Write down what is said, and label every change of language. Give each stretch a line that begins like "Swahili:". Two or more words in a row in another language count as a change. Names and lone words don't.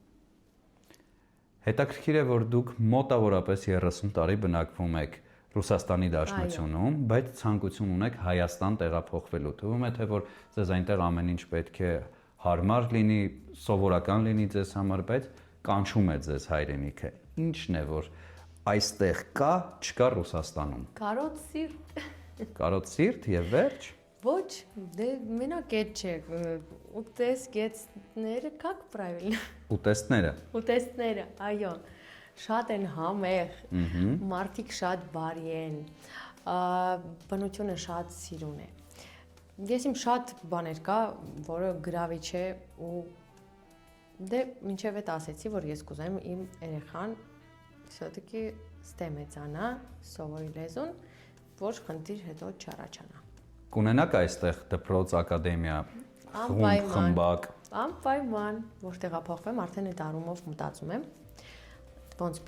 Armenian: հետաքրքիր է, որ դուք մոտավորապես 30 տարի բնակվում եք Ռուսաստանի Դաշնությունում, բայց ցանկություն ունեք Հայաստան տեղափոխվելու։ Թվում է, թե որ ձեզ այնտեղ ամեն ինչ պետք է հարմար լինի, սովորական լինի ձեզ համար, բայց կանչում է ձեզ հայրենիքը։ Ինչն է, որ այստեղ կա, չկա Ռուսաստանում։ Կարոտ սիրտ։ Կարոտ սիրտ եւ վերջ։ Ոչ, դե մենակ այդ չէ։ Ուտեսգեցները,
Russian: как правильно։
Armenian: Ուտեստները, այո։ Շատ են համեղ, մարդիկ շատ բարի են, բնությունը շատ սիրուն է։ Ես իմ շատ բաներ կա, որը գրավիչ է ու դե մինչև այդ ասեցի, որ ես կուզեմ իմ երեխան все-таки ստեմեցանա, սովորի լեզուն, որ խնդիր հետո չառաջանա։ Կունենաք այստեղ դպրոց, ակադեմիա, խմբակ։ Անպայման, որ տեղափոխվեմ, արդեն այդ առումով մտածում եմ,